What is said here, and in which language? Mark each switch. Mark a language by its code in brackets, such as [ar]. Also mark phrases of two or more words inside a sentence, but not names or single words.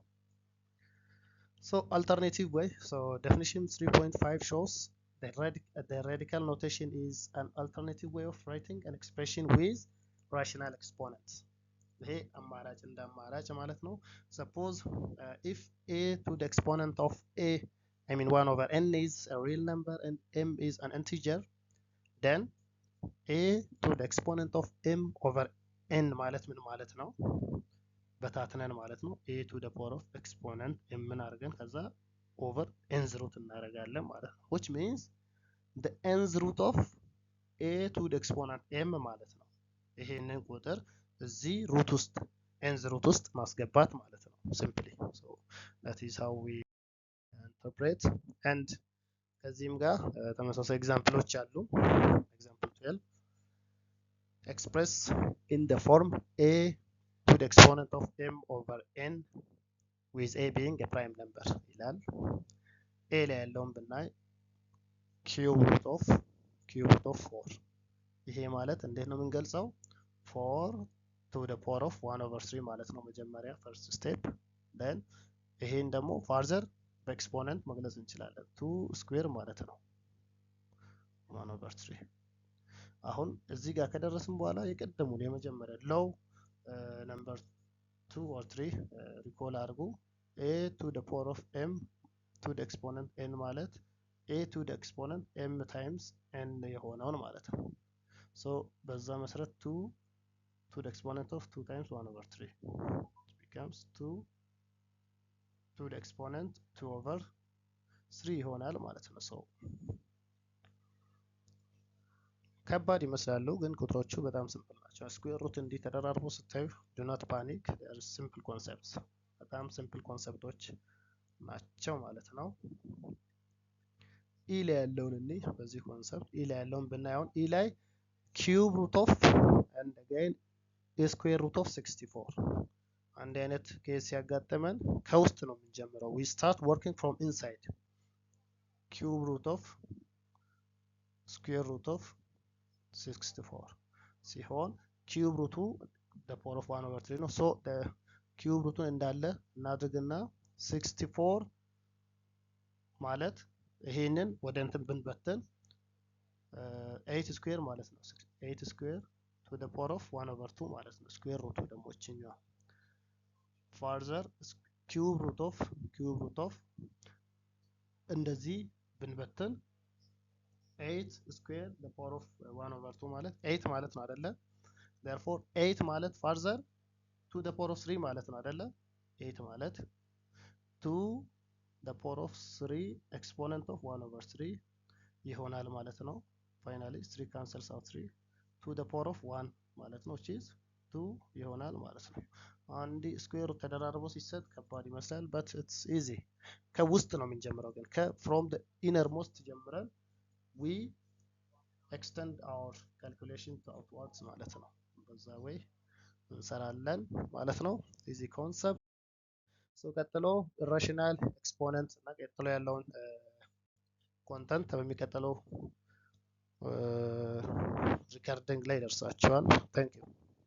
[en] so alternative way so definition 3.5 shows the radical notation is an alternative way of writing an expression with rational exponents. [am] ይሄ አማራጭ እንደ አማራጭ ማለት ነው። [en] suppose if a to the exponent of a I mean 1 over n is a real number and m is an integer, then a to the exponent of m over n [am] ማለት ምን ማለት ነው? በታትነን ማለት ነው። [en] a to the power of exponent m [am] ምን አድርገን ከዛ [en] over nth root [am] እናደርጋለን ማለት ነው። [en] which means the nth root of a to the exponent m [am] ማለት ነው። ይሄንን ቁጥር እዚህ ሩት ውስጥ [en] nth root [am] ውስጥ ማስገባት ማለት ነው [en] simply. so that is how we interpret and [am] ከዚህም ጋር ተመሳሳይ ኤግዛምፕሎች አሉ። [en] example 12 express in the form a to to the exponent of m over n with a being a prime number ይላል። a [am] ላይ ያለውን ብናይ [en] cube root of 4 [am] ይሄ ማለት እንዴት ነው የምንገልጸው? [en] 4 to the power of 1 over 3 [am] ማለት ነው መጀመሪያ [en] first step። then [am] ይሄን ደግሞ [en] further [am] በኤክስፖነንት መግለጽ እንችላለን [en] 2 [am] ስኩዌር ማለት ነው 1 over 3። አሁን እዚህ ጋር ከደረስን በኋላ የቀደሙን የመጀመሪያ [en] law number [am] 2 [en] or 3 [am] ሪኮል አድርጉ። [en] a to the power of m to the exponent n ማለት a to the exponent m times n [am] የሆነውን ማለት ነው። [en] so [am] በዛ መሰረት [en] 2 to the exponent of 2 times 1 over 3 becomes 2 to the exponent 2 over 3 [am] ይሆናል ማለት ነው። [en] so [am] ከባድ ይመስላሉ ግን ቁጥሮቹ በጣም ሲምፕል ናቸው። ስኩዌር ሩት እንዲህ ተደራርቦ ስታዩ [en] do not panic, they are simple concepts። [am] በጣም [en] simple concepts [am] ናቸው ማለት ነው። ኢ ላይ ያለውን እኔ በዚህ ኮንሰፕት ኢ ላይ ያለውን ብናየውን ኢ ላይ cube root of [en] and again square root of 64 [am] አንድ አይነት ኬስ ሲያጋጥመን ከውስጥ ነው የምንጀምረው። [en] we start working from inside cube root of square root of 64 ሲሆን cube root the power of 1 over 3 ነው። so the cube root [am] እንዳለ እናድርግና [en] 64 [am] ማለት ይሄንን ወደ እንትን ብንበተን 8 ስኩዌር ማለት ነው። 8 ስኩዌር [en] to the power of 1 over 2 [am] ማለት ነው። ስኩዌር ሩቱ ደግሞ እቺኛው [en] further cube root of [am] እንደዚህ ብንበትን 8 ስኩዌር [en] the power of 1 over 2 [am] ማለት 8 ማለት ነው አይደለ? [en] therefore 8 ማለት further to the power of 3 [am] ማለት ነው አይደለ? [en] 8 ማለት 2 the power of 3 exponent of 1 over 3 [am] ይሆናል ማለት ነው። [en] finally 3 cancels out 3 to the power of 1 [am] ማለት ነው [en] which is 2 [am] ይሆናል ማለት ነው። አንድ ስኩዌር ተደራርቦ ሲሰጥ ከባድ ይመስላል [en] but it's easy። [am] ከውስጥ ነው የምንጀምረው ግን [en] from the innermost [am] ጀምረን [en] we extend our calculation to outwards [am] ማለት ነው። በዛ way እንሰራለን ማለት ነው። [en] easy concept። [am] so ቀጥሎ [en] irrational exponent [am] እና ቀጥሎ ያለውን ኮንተንት በሚቀጥለው ሪከርዲንግ ላይ ደርሳችኋል። [en] thank you